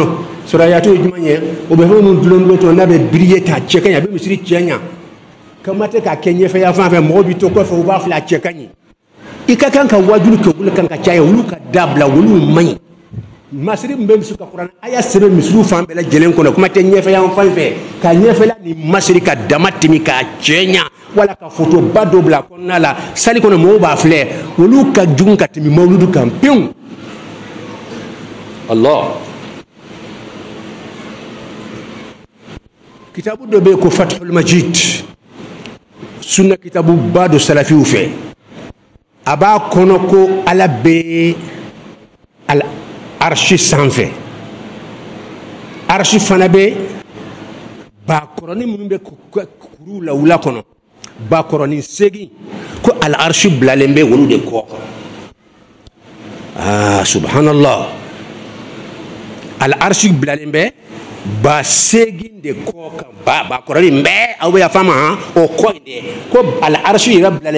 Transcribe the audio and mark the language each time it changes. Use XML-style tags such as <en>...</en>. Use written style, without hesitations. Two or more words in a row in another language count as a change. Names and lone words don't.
<bm>surayatu ye jumɛn ye o bɛ fɛn minnu dulon to n'a bɛ biriye k'a cɛ ka ɲɛ a bɛ misiri cɛ ɲɛ ka ma tɛ k'a kɛ ɲɛfɛ yan fan fɛ mɔgɔw bɛ to kɔfɛ u b'a filɛ a cɛ ka ɲɛ i ka kan ka wajulu kɛ olu kan ka caya olu ka dabila olu man ɲi masiri min bɛ misi ka kuranɛ a y'a sɛbɛn misiriw fan bɛɛ lajɛlen kɔnɔ kuma tɛ ɲɛfɛ yan fan fɛ ka ɲɛfɛla ni masiri ka dama tɛmɛ k'a cɛ ɲɛ wala ka foto ba dɔ bila kɔnɔna la sali kɔnɔ mɔgɔw b'a filɛ olu ka jugu ka tɛmɛ mawuludu kan pewu Allah kitabu dɔ bɛ yen ko Fathul Majid sunna kitabu ba dɔ salafiw fɛ a b'a kɔnɔ ko ala bɛ al arshi sanfɛ arshi fana bɛ bakɔrɔni minnu bɛ kuru la wula kɔnɔ bakɔrɔni segin ko al arshi bilalen bɛ olu de kɔ subhanallah al arshi bilalen bɛ ba segin de kɔ kan ba kɔrɔni bɛɛ aw bɛ yafa ma o kɔ in de ko al arshi yɛrɛ bilalen</bm>